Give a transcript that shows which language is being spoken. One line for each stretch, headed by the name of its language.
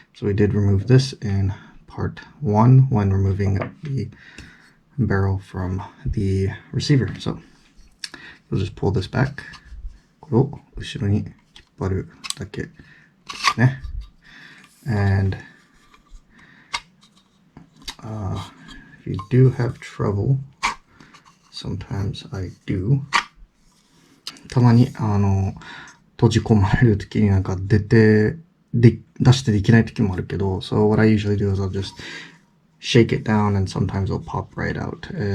English: So we did remove this in part 1 when removing the barrel from the receiver. So you'll just pull this back.
Japanese: これを後ろに引っ張るだけですね。
English: And、if you do have trouble, sometimes I do.
Japanese: たまに閉じ込まれるときになんか出してできないときもあるけど、
English: So what I usually do is I'll just shake it down and sometimes it'll pop right out.